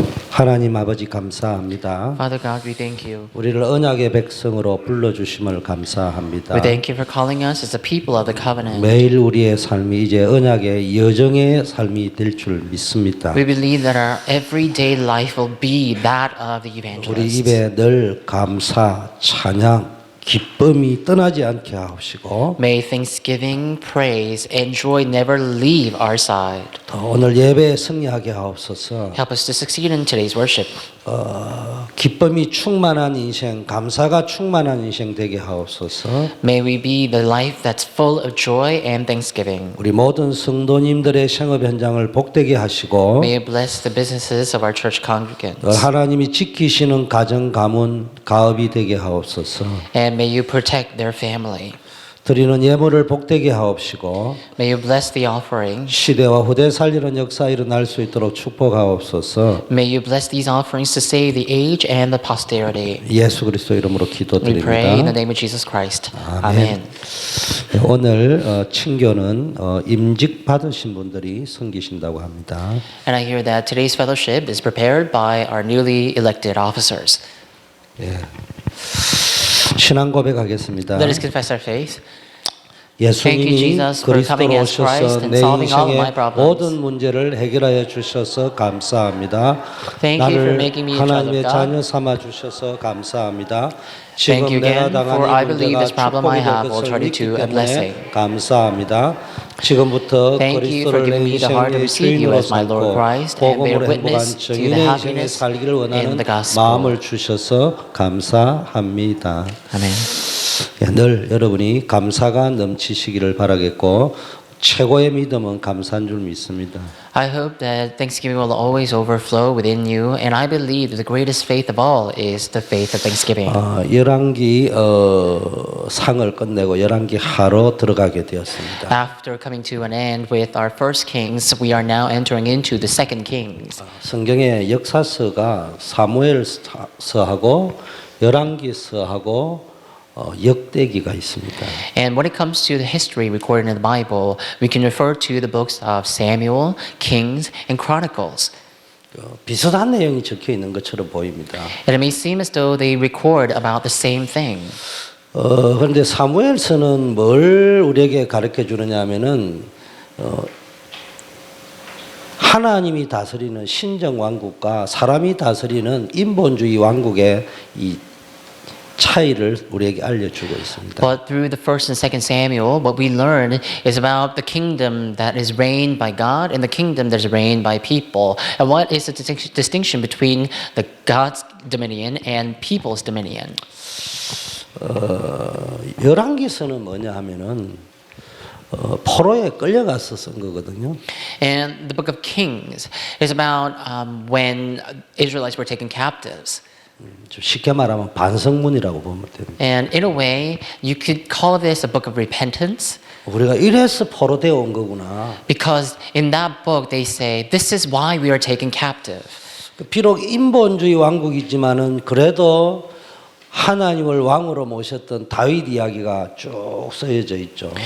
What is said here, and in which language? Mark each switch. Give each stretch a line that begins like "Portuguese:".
Korean: 하나님 아버지 감사합니다.
English: Father God, we thank you.
Korean: 우리를 언약의 백성으로 불러주심을 감사합니다.
English: We thank you for calling us as the people of the covenant.
Korean: 매일 우리의 삶이 이제 언약의 여정의 삶이 될 줄 믿습니다.
English: We believe that our everyday life will be that of the
Korean: 우리
English: evangelist.
Korean: 입에 늘 감사, 찬양, 기쁨이 떠나지 않게 하옵시고
English: May thanksgiving, praise, and joy never leave our side.
Korean: 오늘 예배에 승리하게 하옵소서.
English: Help us to succeed in today's worship.
Korean: 기쁨이 충만한 인생, 감사가 충만한 인생 되게 하옵소서.
English: May we be the life that's full of joy and thanksgiving.
Korean: 우리 모든 성도님들의 생업 현장을 복되게 하시고
English: May you bless the businesses of our church congregants.
Korean: 하나님이 지키시는 가정, 가문, 가업이 되게 하옵소서.
English: And may you protect their family.
Korean: 드리는 예물을 복되게 하옵시고
English: May you bless the offering.
Korean: 시대와 후대 살리는 역사 일어날 수 있도록 축복하옵소서.
English: May you bless these offerings to save the age and the posterity.
Korean: 예수 그리스도 이름으로
English: We pray in the name of Jesus Christ.
Korean: 아멘.
English: Amen.
Korean: 오늘 친교는 임직 받으신 분들이 섬기신다고 합니다.
English: And I hear that today's fellowship is prepared by our newly elected officers.
Korean: 신앙 고백하겠습니다.
English: Let us confess our faith. Thank you,
Korean: 예수님이
English: Jesus, for coming
Korean: 그리스도로
English: as Christ
Korean: 오셔서
English: and
Korean: 내
English: solving all of my
Korean: 인생의
English: problems.
Korean: 모든 문제를 해결하여 주셔서 감사합니다.
English: Thank you for
Korean: 나를
English: making me a child of
Korean: 하나님의
English: God.
Korean: 자녀 삼아 주셔서 감사합니다.
English: Thank you
Korean: 지금 내가
English: again,
Korean: 당한
English: for I
Korean: 이
English: believe
Korean: 문제가
English: this problem I
Korean: 축복이 될
English: have will
Korean: 것을
English: turn
Korean: 믿기
English: into a
Korean: 때문에
English: blessing.
Korean: 감사합니다. 지금부터
English: Thank you for
Korean: 그리스도를 내
English: giving me the heart to
Korean: 인생의
English: receive you
Korean: 주인으로
English: as my Lord
Korean: 삼고
English: Christ and bear
Korean: 복음으로 행복한
English: witness to the
Korean: 정인의 인생에
English: happiness
Korean: 살기를
English: in
Korean: 원하는
English: the gospel.
Korean: 마음을 주셔서 감사합니다.
English: Amen.
Korean: 늘 여러분이 감사가 넘치시기를 바라겠고 최고의 믿음은 감사한 줄 믿습니다.
English: I hope that Thanksgiving will always overflow within you, and I believe that the greatest faith of all is the faith of Thanksgiving.
Korean: 열왕기 상을 끝내고 열왕기 하로 들어가게 되었습니다.
English: After coming to an end with our first kings, we are now entering into the second kings.
Korean: 성경의 역사서가 사무엘서하고 열왕기서하고 역대기가 있습니다.
English: And when it comes to the history recorded in the Bible, we can refer to the books of Samuel, Kings, and Chronicles.
Korean: 비슷한 내용이 적혀 있는 것처럼 보입니다.
English: And it may seem as though they record about the same thing.
Korean: 그런데 사무엘서는 뭘 우리에게 가르쳐 주느냐 하면은 하나님이 다스리는 신정 왕국과 사람이 다스리는 인본주의 왕국의 이 차이를 우리에게 알려주고 있습니다.
English: But through the first and second Samuel, what we learn is about the kingdom that is reigned by God and the kingdom that is reigned by people. And what is the distinction between the God's dominion and people's dominion?
Korean: 열왕기서는 뭐냐 하면은 포로에 끌려가서 쓴 거거든요.
English: And the book of Kings is about when Israelites were taken captives.
Korean: 좀 쉽게 말하면 반성문이라고 보면 됩니다.
English: And in a way, you could call this a book of repentance.
Korean: 우리가 이래서 포로되어 온 거구나.
English: Because in that book, they say, this is why we are taken captive.
Korean: 비록 인본주의 왕국이지만은 그래도 하나님을 왕으로 모셨던 다윗 이야기가 쭉 쓰여져 있죠.